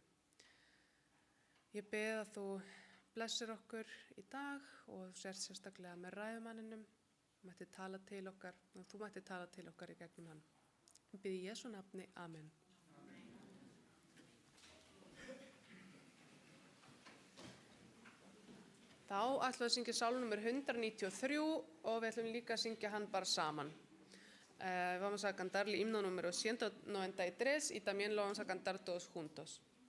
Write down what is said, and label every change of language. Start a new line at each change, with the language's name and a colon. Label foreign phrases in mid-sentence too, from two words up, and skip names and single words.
Icelandic: Ég bið að þú blessir okkur í dag og þú sért sérstaklega með ræðumanninum, þú mættir tala til okkar í gegnum hann. Ég bið í Jesú nafni, amen. Þá ætlum við að syngja sálm númer 193 og við ætlum líka að syngja hann bara saman.
Spanish: Vamos a cantar el himno número 193 y también lo vamos a cantar todos juntos.